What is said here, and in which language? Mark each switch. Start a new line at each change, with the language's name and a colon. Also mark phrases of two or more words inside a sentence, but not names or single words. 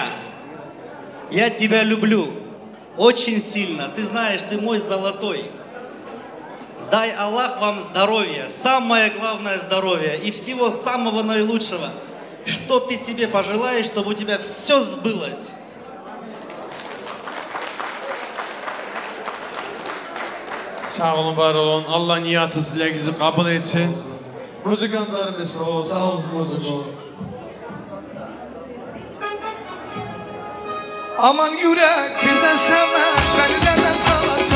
Russian: Я тебя люблю очень сильно. Ты знаешь, ты мой золотой. Дай Аллах вам здоровья, самое главное здоровье и всего самого наилучшего. Что ты себе пожелаешь, чтобы у тебя все сбылось.
Turkish: Sağ olun, var olun. Allah niyatınızı, dileğinizi kabul etsin. Müzikanlarımız sağ ol, sağ ol müzik. Aman yürek bir de sevme, beni de salarsa.